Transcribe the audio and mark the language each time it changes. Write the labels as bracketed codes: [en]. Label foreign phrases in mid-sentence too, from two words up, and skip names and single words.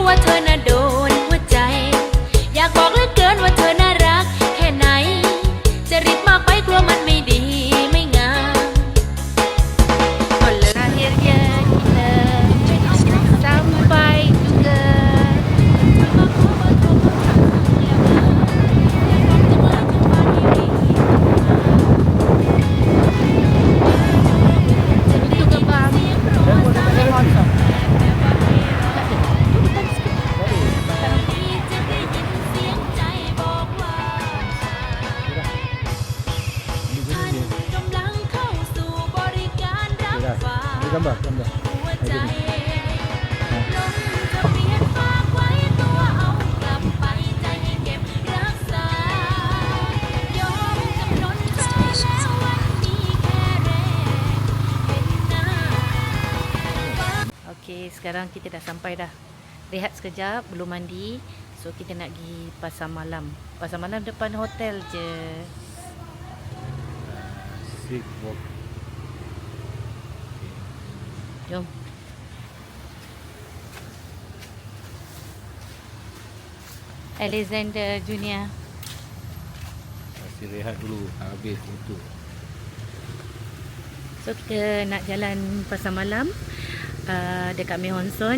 [th] ว่าเธอน่ะโดนหัวใจ อยากบอกเหลือเกินว่าเธอน่ารักแค่ไหนจะรีบมากไปกลัวมันไม่ดีไม่งามก็เลย [ms] Akhirnya kita sampai juga. Itu gerbang kosong. [th] จะได้ยินเสียงใจบอกว่าท่านกำลังเข้าสู่บริการรับฝาก [ms] Ini gambar. [th] หัวใจลงทะเบียนฝากไว้ตัวเอากลับไปใจให้เก็บรักษายอมจำนนเธอแล้ววันนี้แค่แรกเห็นหน้า [ms] Okey, sekarang kita dah sampai dah. Rehat sekejap, belum mandi. So kita nak pergi pasar malam. Pasar malam depan hotel je. [en] Sick walk. [ms] Jom. Alexander Junior. Masih rehat dulu. Habis itu. So kita nak jalan pasar malam dekat Meh Hong Son.